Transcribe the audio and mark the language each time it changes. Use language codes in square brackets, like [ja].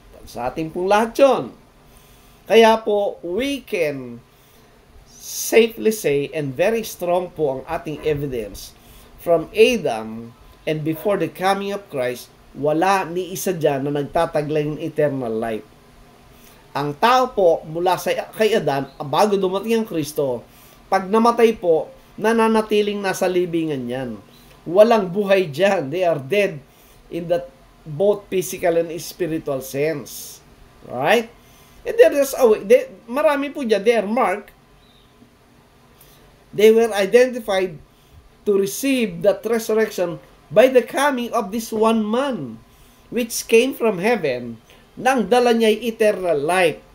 [tl] Sa ating pong lahat yun. Kaya po, [en] we can safely say, and very strong po ang ating evidence, from Adam and before the coming of Christ, [tl] wala ni isa dyan na nagtataglay ng [en] eternal life. [tl] Ang tao po, mula kay Adan, bago dumating ang Kristo, pag namatay po, nananatiling nasa libingan yan. Walang buhay dyan. [en] They are dead in that both physical and spiritual sense. Right? And there's [tl] marami po dyan, [en] they are marked. They were identified to receive that resurrection by the coming of this one man, which came from heaven, [tl] nang dala niya [en] eternal life.